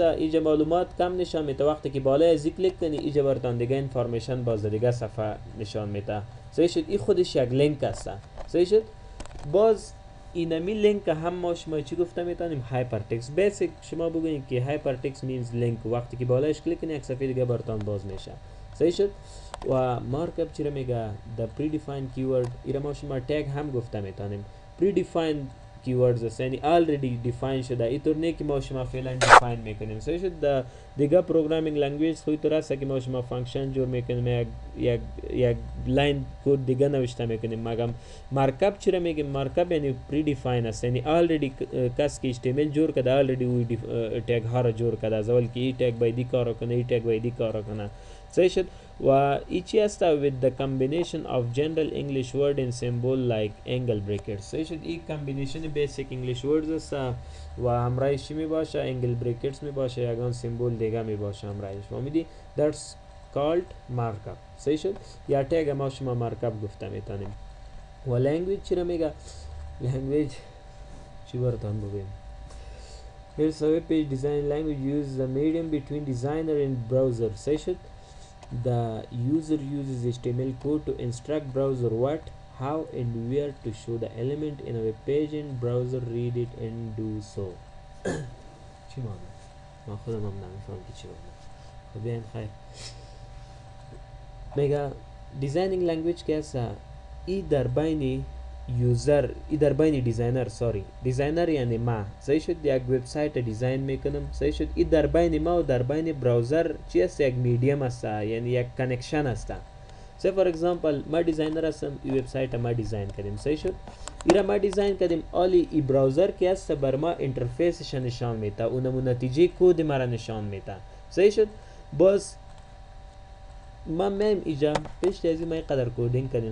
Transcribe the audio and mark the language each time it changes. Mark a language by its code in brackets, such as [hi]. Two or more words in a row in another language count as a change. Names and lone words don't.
[fa] اینجا معلومات کم نشان میده، وقتی که بالای ازی کلیک کنی اینجا براتون دیگه انفارمیشن باز دیگه صفحه نشان میده. صحیح شد. این خودش یک لینک است. صحیح شد. باز اینمی لینک هم ما شما چی گفته میتونیم؟ هایپرتکست. بیسیک شما بگوین که [en] hypertext means link, [fa] وقتی که بالایش کلیک کنی یک صفحه دیگه براتون باز میشه. صحیح شد. و مارکاپ چی میگه؟ [en] the predefined keyword. [fa] اینا ما شما تگ هم گفته میتونیم. [en] predefined keywords [fa] است، یعنی [en] already define [fa] شده. اینطور نه که ما شما فعلا define میکنیم. صحیح شد. دیگه [en] programming language [fa] خوی طور است که ما شما فانکشن جور میکنیم، یک [en] line code [fa] دیگه نوشته میکنیم. مگم مارکاپ چرا میگیم؟ مارکاپ یعنی پریدیفاین است، یعنی already کس که HTML جور کرده already وی تگ ها را جور کرده، از اول که این تگ باید کار کنه، این تگ باید کار کنه. صحیح شد. و ایچی است [en] with the combination of general English word and symbol like angle brackets. [fa] صحیح شد. این [en] combination basic English words [fa] است و همراهش می باشه [en] angle brackets [fa] می باشه، یگان سیمبل دیگه می باشه همراهش. فهمیدی؟ [en] that's called markup. [fa] صحیح شد. یا تگ ما شما مارکاپ گفته میتونیم. و لنگویج چی را میگه؟ لنگویج چی براتون بگیم؟ [en] Here's a web page design language uses the medium between designer and browser. [fa] صحیح شد. [en] The user uses HTML code to instruct browser what, how and where to show the element in a web page and browser read it and do so. [fa] چی معنی؟ ما خودم هم نمیفهم که چی معنی. خب بیاین خیر. میگه [en] designing language [fa] که است ای در بین یوزر، ای در بین دیزاینر، دیزاینر یعنی ما. صحیح شد. یک وبسایت دیزاین میکنم. صحیح شد. ای در بین ما و در بین براوزر چی است؟ یک میدیوم است، یعنی یک کانکشن است. [en] say for example [fa] ما دیزاینر هستم، ای وبسایت ما دیزاین کردیم. صحیح شد. ایرا ما دیزاین کردیم، آلی ای براوزر که است بر ما اینترفیسش نشان میده، اونم نتیجه کد ما را نشان میده. صحیح شد. باز ما میم ایجا پیش تازی ما قدر کودینگ کردیم.